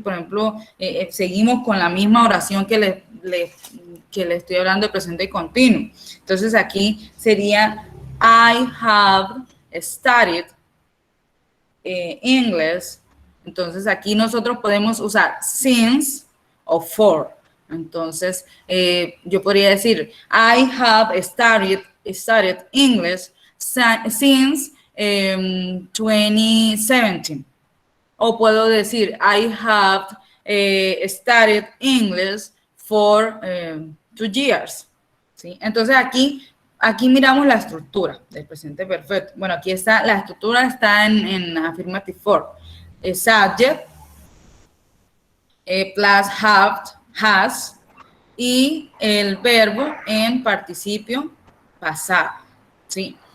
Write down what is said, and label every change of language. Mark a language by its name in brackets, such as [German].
[Spanish] Por ejemplo, seguimos con la misma oración que le estoy hablando de presente continuo. Entonces, aquí sería [English] I have studied English. Entonces, aquí nosotros podemos usar since o for. [Spanish] Entonces, yo podría decir, [English] I have studied English since 2017. [Spanish] O puedo decir, [English] I have studied English for 2 years. [Spanish] ¿Sí? Entonces, aquí miramos la estructura del presente perfecto. Bueno, aquí está, la estructura está en affirmative form. Subject, plus have, has, y el verbo en participio pasado, ¿sí?